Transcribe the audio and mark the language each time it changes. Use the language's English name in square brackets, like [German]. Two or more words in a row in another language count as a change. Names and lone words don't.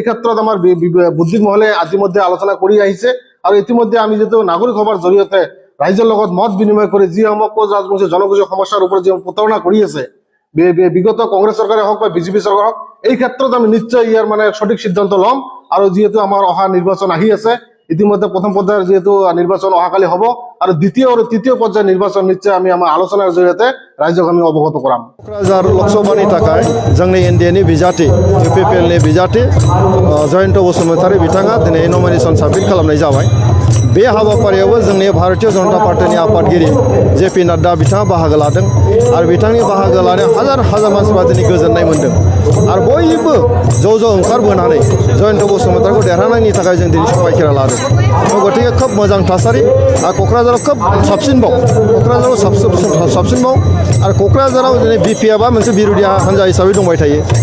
[Assamese] ক্ষেত্ৰত আমাৰ বুদ্ধিক মহলে ইতিমধ্যে আলোচনা কৰি আহিছে আৰু ইতিমধ্যে আমি যেটো নাগৰিক সভাৰ জৰিয়তে ৰাইজৰ লগত মত বিনিময় কৰি যি গুজৰাট জনগোষ্ঠীৰ সমস্যাৰ ওপৰত যি প্ৰতাৰণা কৰি আছে বিগত কংগ্ৰেছ চৰকাৰে হওক বা বিজেপি চৰকাৰ হওক এই ক্ষেত্ৰত আমি নিশ্চয় ইয়াৰ মানে সঠিক সিদ্ধান্ত ল'ম আৰু যেহেতু আমাৰ অহা নিৰ্বাচন আহি আছে ইতিমধ্যে প্রথম পর্যায়ের যেহেতু নির্বাচন অহাকালি হব আর দ্বিতীয় আর তৃতীয় পর্যায়ের নির্বাচন নিশ্চয় আমি আমার আলোচনার জরিয়তে রাজ্যক আমি অবগত করাম [Bodo] क'क्राझार लकसभानि थाखाय जोंनि एनडिएनि बिजाथि इउपिपिएलनि बिजाथि जयन्त बसुमतारी बिथाङा दिनै नमिनेसन साबमिट खालामनाय जाबाय बे हाबाफारियावबो जोंनि भारतीय जनता पार्टीनि आफादगिरि जेपि नाड्डा बिथाङा बाहागो लादों आरो बिथांनि बाहागो लानायाव हाजार मानसिफ्रा दिनै गोजोननाय मोन्दों आरो बयबो ज' ओंखारबोनानै जयन्त बसुमतारीखौ देरहानायनि थाखाय जों दिनै सबायखेरा लादों गतिके खोब मोजां थासारि आरो क'क्राझाराव खोब साबसिनबाव क'क्राझाराव साबसिनबाव आरो क'क्राझाराव दिनै बिपिएफआ मोनसे बिरोधी हान्जा हिसाबै दंबाय थायो